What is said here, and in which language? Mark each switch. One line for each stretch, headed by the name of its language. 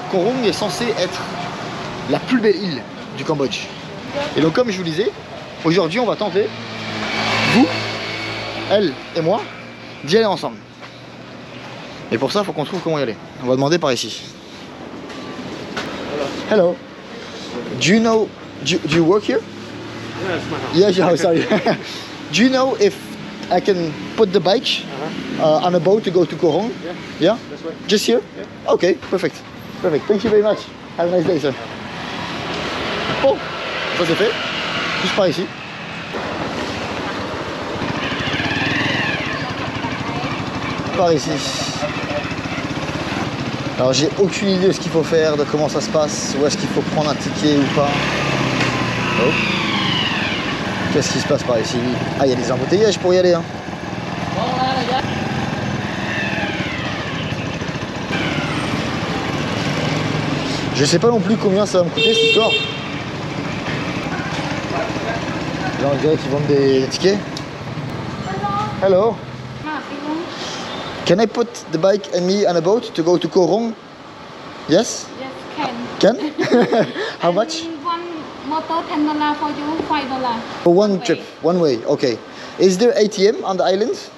French: Koh Rong est censée être la plus belle île du Cambodge. Et donc comme je vous disais, aujourd'hui on va tenter, vous, elle et moi, d'y aller ensemble. Et pour ça, il faut qu'on trouve comment y aller. On va demander par ici.
English: Hello. Do you know, do you work here? Yeah, it's my house. Yeah, yeah, sorry. Do you know if I can put the bike on a boat to go to Koh Rong? Yeah, Yeah? that's right. Just here? Yeah. Okay, perfect. Perfect. Thank you very much. Have a nice day, sir.
French: Bon, ça c'est fait. Juste par ici. Par ici. Alors j'ai aucune idée de ce qu'il faut faire, de comment ça se passe, où est-ce qu'il faut prendre un ticket ou pas. Oh. Qu'est-ce qui se passe par ici? Ah, il y a des embouteillages pour y aller. Hein. Je sais pas non plus combien ça va me coûter cette histoire. Là on dirait qu'ils vendent des tickets. Hello. Can I put the bike and me on a boat to go to Koh Rong? Yes? Yes, can. Can? How much? One motor $10 for you, $5. For one trip, one way, okay. Is there ATM on the island?